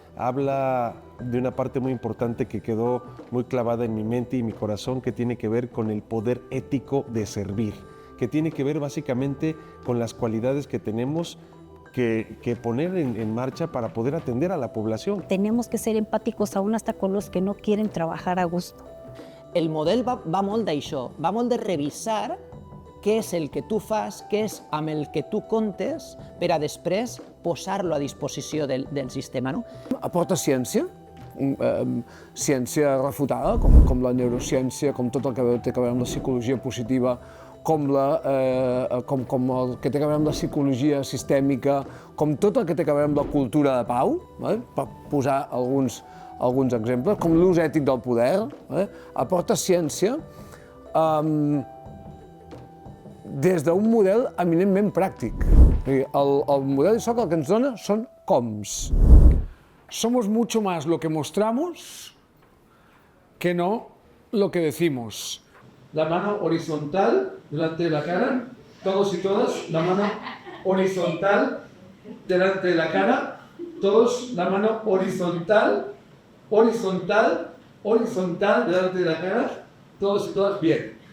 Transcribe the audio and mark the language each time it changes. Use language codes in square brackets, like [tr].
[es] Habla de una parte muy importante que quedó muy clavada en mi mente y mi corazón, que tiene que ver con el poder ético de servir, que tiene que ver básicamente con las cualidades que tenemos que poner en marcha para poder atender a la población. Tenemos que ser empàticos aún hasta con los que no quieren trabajar a gusto. [ca] El model va molt d'això, va molt de revisar què és el que tu fas, què és amb el que tu comptes per a després posar-lo a disposició del sistema. No? Aporta ciència, ciència refutada, com la neurociència, com tot el que té a veure amb la psicologia positiva, com el que té a veure amb la psicologia sistèmica, com tot el que té a veure amb la cultura de pau, per posar alguns exemples, com l'ús ètic del poder, aporta ciència, des d'un model eminentment pràctic. El model ISOC el que ens dona són coms. [es] Somos mucho más lo que mostramos que no lo que decimos. La mano horizontal delante de la cara, todos y todas, la mano horizontal delante de la cara, todos, la mano horizontal, horizontal, horizontal delante de la cara, todos y todas, bien.